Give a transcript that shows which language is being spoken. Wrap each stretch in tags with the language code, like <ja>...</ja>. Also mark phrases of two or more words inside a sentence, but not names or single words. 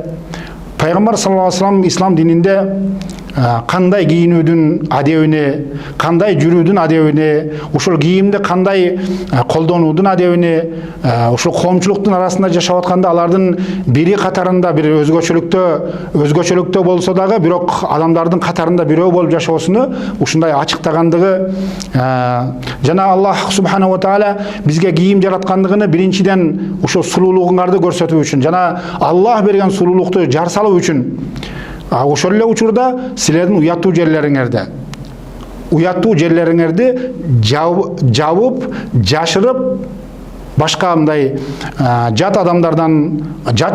<ky>пайгамбар</ky> <ar>صلى الله عليه وسلم</ar> <ky>ислам дининде кандай кийинүүдүн адебине, кандай жүрүүдүн адебине, ошол кийимди кандай колдонуудун адебине, ошол коомчулуктун арасында жашап атканда алардын бири катарында бир өзгөчөлүктө болсо дагы, бирок адамдардын катарында бирөө болуп жашоосуну ушундай ачыктагандыгы, жана Аллах</ky> <ar>سبحانه وتعالى</ar> <ky>бизге кийим жараткандыгыны биринчиден ошол сулуулугуңарды көрсөтүү үчүн жана Аллах берген сулуулукту жар салуу үчүн. Ошол эле учурда силердин уяттуу жерлериңерди жабып, жашырып, башка мындай жат адамдардан, жат</ky>